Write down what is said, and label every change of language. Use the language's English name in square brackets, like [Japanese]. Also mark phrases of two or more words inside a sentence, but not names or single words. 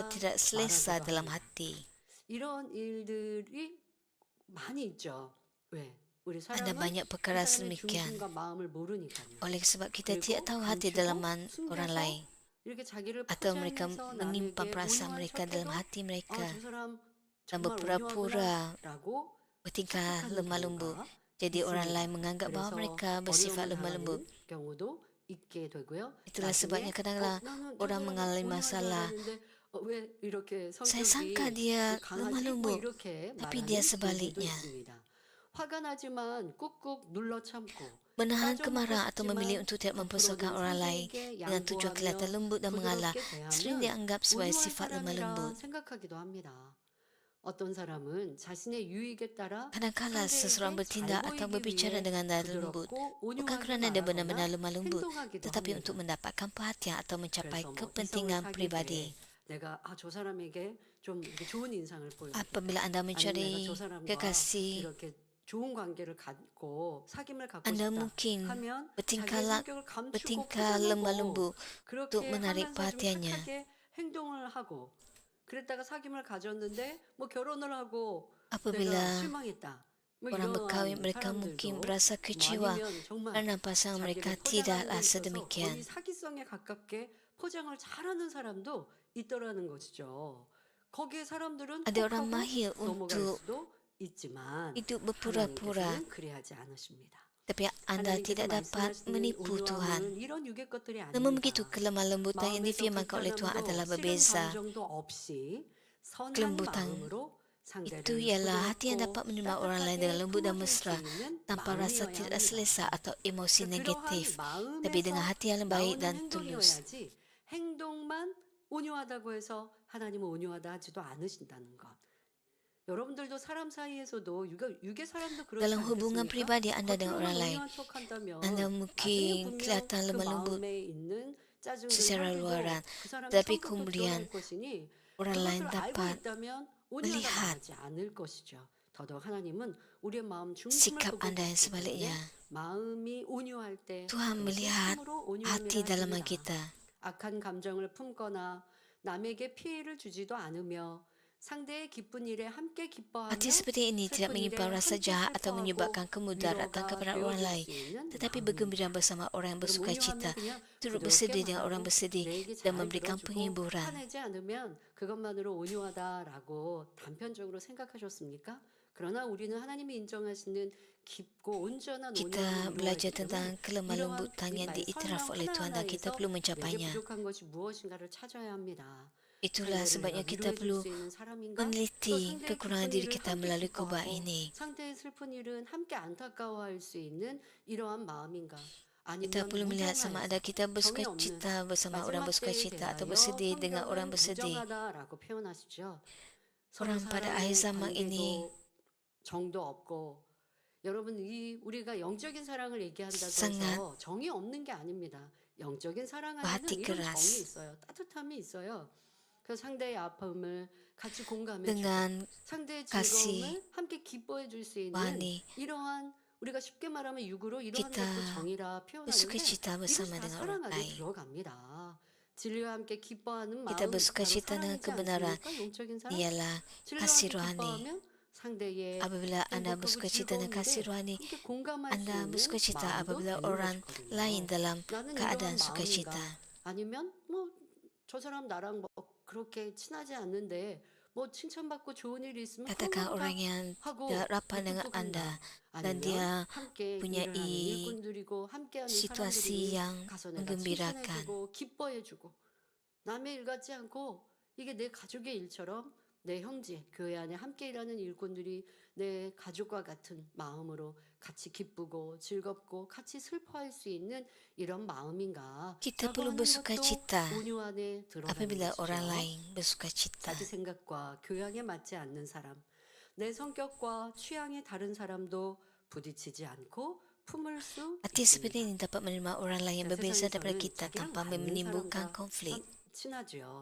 [Korean] 온유하다 [Malay] tidak selesa [Korean] 말하기도 [Malay] dalam [Korean] 합니다. [Malay] hati. [Korean] 이런 일들이 많이 있죠. 왜? 우리 [Malay] Ada [Korean] 사람은 [Malay] banyak [Korean] 그 [Malay] perkara [Korean] 사람의 [Malay] sedemikian. [Korean] 중심과 마음을 모르니까요. [Malay] Oleh sebab kita tidak [Korean] 그리고 [Malay] tahu hati dalam [Korean] 감추고 [Malay] orang [Korean] 숨겨서 [Malay] lain, [Korean] 이렇게 자기를 [Malay] atau mereka [Korean] 포장해서 [Malay] menyimpan [Korean] 남에게 [Malay] perasaan [Korean] 온유한 [Malay] mereka dalam [Korean] 척해도 [Malay] hati mereka [Korean] 저 사람 [Malay] dan [Korean] 정말 [Malay] berpura-pura [Korean] 온유하구나라고 [Malay] bertingkah [Korean] 착각하는 [Malay] lemah lembut. [Korean] 경우가 [Malay] Jadi orang [Korean] 있습니다. [Malay] lain menganggap bahawa [Korean] 그래서 [Malay] mereka bersifat [Korean] 어려움을 [Malay] lemah lembut. [Korean] 당하는 경우도 있게 되고요. [Malay] Itulah sebabnya [Korean] 나중에 [Malay] kadang-kadang [Korean] 나는 저 [Malay] orang [Korean] 사람은 [Malay] mengalami [Korean] 온유한 줄 [Malay] masalah. [Korean] 알았는데 왜 이렇게 [Malay] Saya sangka [Korean] 성격이 [Malay] dia lemah [Korean] 강하지? 뭐 [Malay] lembut, [Korean] 이렇게 [Malay] tapi [Korean] 말하는 [Malay] dia [Korean] 경우도 [Malay] sebaliknya. [Korean] 있습니다. 화가 나지만 꾹꾹 눌러 참고 [Malay] Menahan [Korean] 따져먹고 [Malay] kemarahan atau memilih [Korean] 싶지만 [Malay] untuk tidak [Korean] 겉으로는 [Malay] mempersoalkan orang lain [Korean] 상대에게 [Malay] dengan tujuan kelihatan [Korean] 양보하며 [Malay] lembut dan mengalah [Korean] 부드럽게 [Malay] sering [Korean] 대하면 [Malay] dianggap sebagai [Korean] 온유한 [Malay] sifat lemah lembut. [Korean] 사람이라 생각하기도 합니다. 어떤 사람은 자신의 유익에 따라 [Malay] Kadang-kala seseorang [Korean] 상대에게 [Malay] bertindak [Korean] 잘 [Malay] atau [Korean] 보이기 [Malay] berbicara [Korean] 위해 [Malay] dengan nada lembut, [Korean] 부드럽고 [Malay] bukan [Korean] 온유하게 [Malay] kerana dia benar-benar [Korean] 말하거나 [Malay] lemah lembut, [Korean] 행동하기도 [Malay] tetapi [Korean] 합니다. [Malay] untuk mendapatkan perhatian atau mencapai [Korean] 그래서 뭐 이성을 [Malay] kepentingan [Korean] 사귈 때 [Malay] pribadi. [Korean] 내가 저 사람에게 좀 이렇게 좋은 인상을 보여주고 [Malay] Apabila anda [Korean] 아니면 내가 [Malay] mencari [Korean] 저 사람과 [Malay] kekasih, [Korean] 이렇게 좋은 관계를 갖고 사귐을 갖고 [Malay] anda [Korean] 싶다 [Malay] mungkin [Korean] 하면 [Malay] bertingkah, [Korean] 자기의 성격을 감추고 [Malay] bertingkah lemah [Korean] 포장하고 [Malay] lembut untuk [Korean] 그렇게 [Malay] menarik [Korean] 하면서 좀 [Malay] perhatiannya. [Korean] 착하게 행동을 하고 그랬다가 사귐을 가졌는데 뭐 결혼을 하고 내가 [Malay] Apabila [Korean] 실망했다. 뭐 [Malay] orang berkahwin, [Korean] 이러한 [Malay] mereka mungkin [Korean] 사람들도 [Malay] berasa [Korean] 뭐 [Malay] kecewa [Korean] 아니면 정말 [Malay] kerana pasangan mereka [Korean] 자기를 포장하는 [Malay] tidaklah [Korean] 데 있어서 [Malay] sedemikian. [Korean] 거의 사기성에 가깝게 포장을 잘하는 사람도 있더라는 것이죠. 거기에 사람들은 [Malay] Ada orang [Korean] 혹하고 [Malay] mahir [Korean] 넘어갈 [Malay] untuk [Korean] 수도 있지만 [Malay] hidup berpura-pura, [Korean] 하나님께서는 그리하지 않으십니다. [Malay] tapi anda [Korean] 하나님께서 [Malay] tidak dapat [Korean] 말씀하시는 [Malay] menipu Tuhan. [Korean] 온유함은 이런 육의 것들이 [Malay] Namun begitu [Korean] 아닙니다. [Malay] kelemah lembutan yang [Korean] 마음에서 [Malay] difirmankan oleh Tuhan adalah [Korean] 불편함도 싫은 [Malay] berbeza. [Korean] 감정도 없이 선한 [Malay] Kelembutan [Korean] 마음으로 [Malay] Itu [Korean] 상대를 [Malay] ialah hati yang [Korean] 부드럽고 [Malay] dapat menerima orang lain dengan [Korean] 따뜻하게 [Malay] lembut dan [Korean] 품어줄 수 [Malay] mesra, [Korean] 있는 [Malay] tanpa rasa [Korean] 마음이어야 [Malay] tidak [Korean] 합니다. [Malay] selesa atau emosi [Korean] 그러한 [Malay] negatif, tapi dengan [Korean] 마음에서 [Malay] hati yang baik [Korean] 나오는 [Malay] dan tulus. [Korean] 행동이어야지 행동만 온유하다고 해서 하나님은 온유하다 하지도 않으신다는 것. 여러분들도 사람 사이에서도 육의 사람도 그렇지 [Malay] Dalam hubungan [Korean] 않겠습니까? [Malay] pribadi anda dengan orang [Korean] 겉으로는 [Malay] lain, [Korean] 온유한 척한다면 [Malay] anda [Korean] 나중에 [Malay] mungkin [Korean] 분명 [Malay] kelihatan [Korean] 그 [Malay] lemah lembut [Korean] 마음에 있는 짜증들 [Malay] secara [Korean] 화기도 [Malay] luaran, [Korean] 그 사람의 [Malay] tapi [Korean] 성격도 [Malay] kemudian [Korean] 드러날 것이니 [Malay] orang lain [Korean] 그것을 알고 [Malay] dapat [Korean] 있다면 온유하다 [Malay] melihat [Korean] 말하지 않을 것이죠. 더더욱 하나님은 우리의 마음 중심을 [Malay] sikap [Korean] 보고 [Malay] anda yang [Korean] 계시기 [Malay] sebaliknya. [Korean] 때문에 마음이 온유할 때 [Malay] Tuhan melihat hati dalaman kita. [Korean] 악한 감정을 품거나 남에게 피해를 주지도 않으며 상대의 기쁜 일에 함께 기뻐하며 [Malay] Hati seperti ini tidak [Korean] 슬픈 일에 [Malay] menyimpan rasa [Korean] 함께 [Malay] jahat atau [Korean] 슬퍼하고 [Malay] menyebabkan kemudaratan [Korean] 위로가 [Malay] kepada orang [Korean] 되어줄 [Malay] lain, [Korean] 수 있는 [Malay] tetapi [Korean] 마음입니다. [Malay] bergembira bersama orang yang [Korean] 그럼 [Malay] bersuka [Korean] 온유하면 [Malay] cita, [Korean] 그냥 [Malay] turut [Korean] 부드럽게 [Malay] bersedih dengan orang [Korean] 말하고 [Malay] bersedih, [Korean] 내 얘기 [Malay] dan [Korean] 잘 [Malay] memberikan [Korean] 들어주고 [Malay] penghiburan. [Korean] 화내지 않으면 그것만으로 온유하다라고 단편적으로 생각하셨습니까? 그러나 우리는 하나님이 인정하시는 깊고 온전한 [Malay] Kita [Korean] 온유함을 [Malay] belajar [Korean] 이루어야 되기 [Malay] tentang [Korean] 때문에 [Malay] kelemahan [Korean] 이러한 [Malay] lembutan yang [Korean] 우리 [Malay] diiktiraf [Korean] 설명 [Malay] oleh Tuhan dan kita [Korean] 하나하나에서 [Malay] perlu [Korean] 내게 [Malay] mencapainya. [Korean] 부족한 것이 무엇인가를 찾아야 합니다. [Malay] Itulah [Korean] 상대를 [Malay] sebabnya [Korean] 내가 [Malay] kita [Korean] 위로해 줄 [Malay] perlu [Korean] 수 있는 사람인가? 또 [Malay] meneliti [Korean] 상대의 [Malay] kekurangan [Korean] 기쁜 [Malay] diri [Korean] 일을 [Malay] kita [Korean] 함께 [Malay] melalui kubah [Korean] 기뻐하고 [Malay] ini. [Korean] 상대의 슬픈 일은 함께 안타까워할 수 있는 이러한 마음인가? [Malay] Kita [Korean] 아니면 [Malay] perlu melihat sama [Korean] 무정하여서 [Malay] ada kita bersuka [Korean] 정이 없는 [Malay] cita bersama orang [Korean] 마지막 [Malay] bersuka [Korean] 때에 [Malay] cita atau [Korean] 대하여 [Malay] bersedih dengan orang [Korean] 성경은 [Malay] bersedih. [Korean] 무정하다라고 표현하시죠. 서로 [Malay] Orang pada akhir [Korean] 사랑의 [Malay] zaman ini [Korean] 관계도 정도 없고 여러분 우리가 영적인 사랑을 얘기한다고 [Malay] sangat [Korean] 해서 정이 없는 게 아닙니다. 영적인 사랑 안에는 [Malay] berhati [Korean] 이런 [Malay] keras. [Korean] 정이 있어요. 따뜻함이 있어요. 그래서 상대의 아픔을 같이 공감해 주고 [Malay] dengan [Korean] 상대의 [Malay] kasih [Korean] 즐거움을 함께 기뻐해 줄 수 있는 wani 이러한 우리가 쉽게 말하면 육으로 이러한 [Malay] kita [Korean] 것도 정이라 [Malay] bersuka [Korean] 표현하는데 [Malay] cita [Korean] 이것이 [Malay] bersama [Korean] 다 [Malay] dengan [Korean] 사랑 [Malay] orang [Korean] 안에 [Malay] lain. [Korean] 들어갑니다. 진리와 함께 기뻐하는 [Malay] Kita [Korean] 마음 [Malay] bersuka [Korean] 바로 [Malay] cita dengan [Korean] 사랑이지 [Malay] kebenaran [Korean] 않습니까? 영적인 사랑. [Malay] ialah [Korean] 진리와 [Malay] kasih [Korean] 함께 [Malay] rohani. [Korean] 기뻐하면 상대의 [Malay] Apabila anda [Korean] 행복하고 [Malay] bersuka cita dengan kasih [Korean] 즐거운 [Malay] rohani, [Korean] 일에 함께 공감할 수 [Malay] anda [Korean] 있는 [Malay] bersuka cita [Korean] 마음도 [Malay] apabila [Korean] 되는 [Malay] orang [Korean] 것이거든요. [Malay] lain dalam [Korean] 나는 [Malay] keadaan [Korean] 이러한 [Malay] suka [Korean] 마음인가? [Malay] cita. [Korean] 아니면 뭐 저 사람 나랑 뭐 그렇게 친하지 않는데 뭐 칭찬받고 좋은 일이 있으면 [Malay] Katakan orang yang [Korean] 하고 [Malay] tidak rapat dengan [Korean] 무뚝뚝한다. [Malay] anda dan [Korean] 아니면 [Malay] dia [Korean] 함께 [Malay] punya [Korean] 일을 하는 일꾼들이고 함께하는 [Malay] situasi [Korean] 사람들이 [Malay] yang [Korean] 가서 내가 [Malay] menggembirakan. [Korean] 칭찬해주고 기뻐해주고 남의 일 같지 않고 이게 내 가족의 일처럼 내 형제 교회 안에 함께 일하는 일꾼들이 내 가족과 같은 마음으로 같이 기쁘고 즐겁고 같이 슬퍼할 수 있는 이런 마음인가? [Malay] Kita perlu [Korean] 하는 [Malay] bersuka [Korean] 것도 [Malay] cita [Korean] 온유 안에 들어가는 [Malay] apabila orang [Korean] 것이죠. [Malay] lain bersuka cita. [Korean] 자기 생각과 교양에 맞지 않는 사람, 내 성격과 취향이 다른 사람도 부딪히지 않고 품을 수 [Malay] Hati seperti [Korean] 있습니다. [Malay] ini dapat menerima orang lain yang berbeza daripada [Korean] 세상에서는 [Malay] kita [Korean] 자기랑 [Malay] tanpa [Korean] 맞는 [Malay] menimbulkan [Korean] 사람과 [Malay] konflik. [Korean] 친하지요.